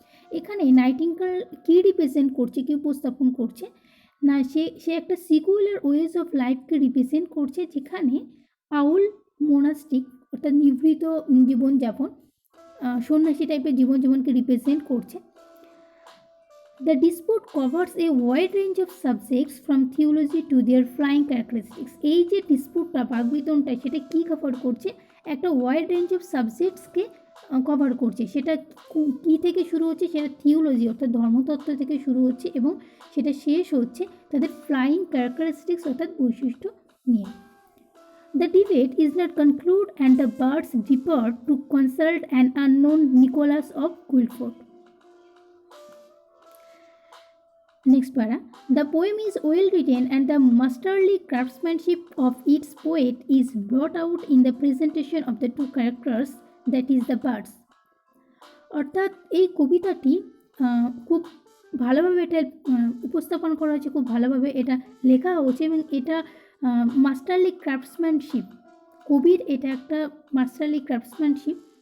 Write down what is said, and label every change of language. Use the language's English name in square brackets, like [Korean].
[Bangla] এখানে নাইটিঙ্গেল কী রিপ্রেজেন্ট করছে, কী উপস্থাপন করছে না, সে একটা সিকিউলার ওয়েজ অফ লাইফকে রিপ্রেজেন্ট করছে, যেখানে আউল মোনাস্টিক অর্থাৎ নিভৃত জীবনযাপন, সন্ন্যাসী টাইপের জীবনযাপনকে রিপ্রেজেন্ট করছে। [English] The dispute covers a wide range of subjects from theology to their flying characteristics. [Bangla] এই যে ডিসপুটটা, বাকবিতণ্ডা, সেটা কি কভার করছে, একটা ওয়াইড রেঞ্জ অফ সাবজেক্টসকে কভার করছে। সেটা কি থেকে শুরু হচ্ছে, সেটা থিওলজি অর্থাৎ ধর্মতত্ত্ব থেকে শুরু হচ্ছে, এবং সেটা শেষ হচ্ছে তাদের ফ্লাইং ক্যারেক্টারিস্টিক্স অর্থাৎ বৈশিষ্ট্য নিয়ে। [English] The debate is not concluded and the birds depart to consult an unknown Nicholas of Guildford. Next para. The poem is well written and the masterly craftsmanship of its poet is brought out in the presentation of the two characters, that is the birds. [Bangla] অর্থাৎ এই কবিতাটি খুব ভালোভাবে এটা উপস্থাপন করা হয়েছে, খুব ভালোভাবে এটা লেখা হয়েছে, এবং এটা মাস্টারলি ক্রাফটসম্যানশিপ, কবির এটা একটা মাস্টারলি ক্রাফটসম্যানশিপ।